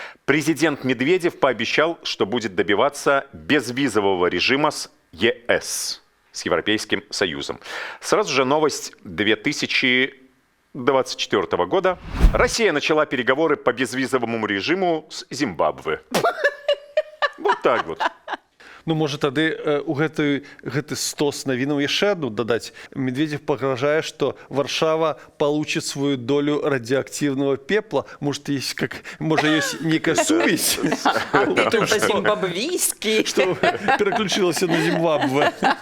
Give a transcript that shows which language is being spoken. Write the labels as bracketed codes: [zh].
[ru] Президент Медведев пообещал, что будет добиваться безвизового режима с ЕС, с Европейским Союзом. Сразу же новость 2024 года. Россия начала переговоры по безвизовому режиму с Зимбабве. Вот так вот. [be] Ну, можа, тады у гэты стос навінаў яшчэ адну дадаць. [ru] Медведев [be] пагражае, што [ru] Варшава получит свою долю радиоактивного пепла. Может, есть некая сувязь? Это зимбабвийский. Что переключилася на Зимбабве.